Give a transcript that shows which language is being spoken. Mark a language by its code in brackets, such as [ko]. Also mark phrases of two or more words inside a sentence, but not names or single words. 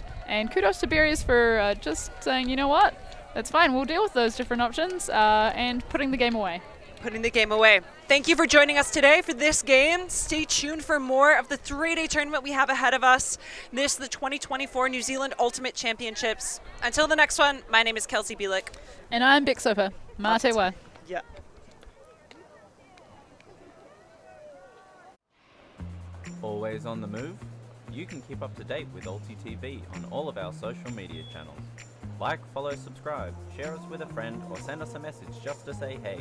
[en] And kudos to Berries for just saying, you know what, that's fine, we'll deal with those different options and putting the game away. Putting the game away. Thank you for joining us today for this game. Stay tuned for more of the 3-day tournament we have ahead of us. This is the 2024 New Zealand Ultimate Championships. Until the next one, my name is Kelsey Bielik. And I'm Beck Soper. [mi] Mā te wā. [en] Yeah. Always on the move? You can keep up to date with ULTI.TV on all of our social media channels. Like, follow, subscribe, share us with a friend, or send us a message just to say hey.